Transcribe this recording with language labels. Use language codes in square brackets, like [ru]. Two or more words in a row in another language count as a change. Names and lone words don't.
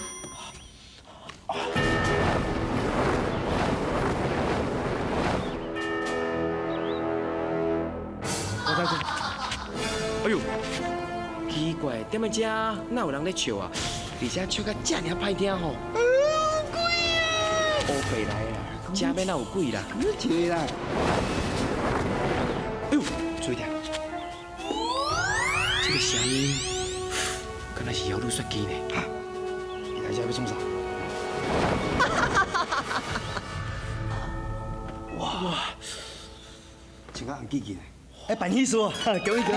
[nan] 我再讲。哎呦，奇怪，踮在遮哪有人咧笑啊？而且笑甲遮尔歹听吼。鬼啊！乌白来啦，遮边哪有鬼啦？你笑啦。哎呦，注意点，这个声音，敢若是妖女说机呢？哈，你来遮要创啥？哇，真个红记记嘞！哎，办喜事哦，恭喜！